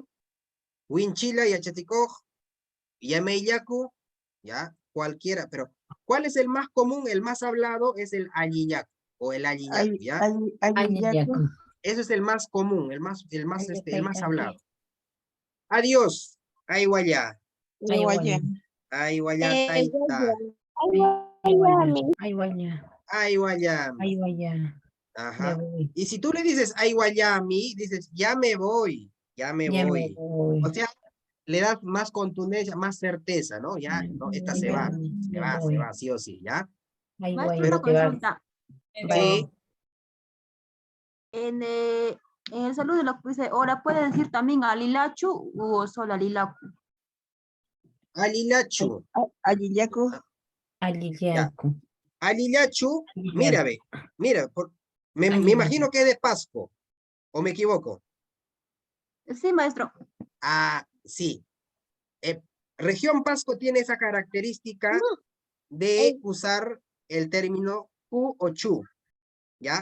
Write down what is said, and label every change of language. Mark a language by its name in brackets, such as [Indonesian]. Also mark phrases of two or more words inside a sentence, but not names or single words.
[Spanish] Winchila y échate y Yameillaku, ya, cualquiera, pero ¿cuál es el más común, el más hablado? Es el Alillaku, o el Alillaku, ¿ya? Eso es el más común, el más hablado. Adiós. [Quechua] Aiwaya. Aiwaya taita. [Spanish] Aiwayami. Ajá. Y si tú le dices Aiwayami, dices ya me voy. O sea, le das más contundencia, más certeza, ¿no? Ya, no, esta se va, sí o sí, ¿ya? Maestro, una consulta. Sí. En el saludo de lo que dice, ahora puede decir también alilachu o solo alilacu. Alilachu. Alillaku. Alilachu, mira, me imagino que es de Pasco, ¿o me equivoco? Sí, maestro. Sí. Región Pasco tiene esa característica de usar el término cu o chu, ¿ya?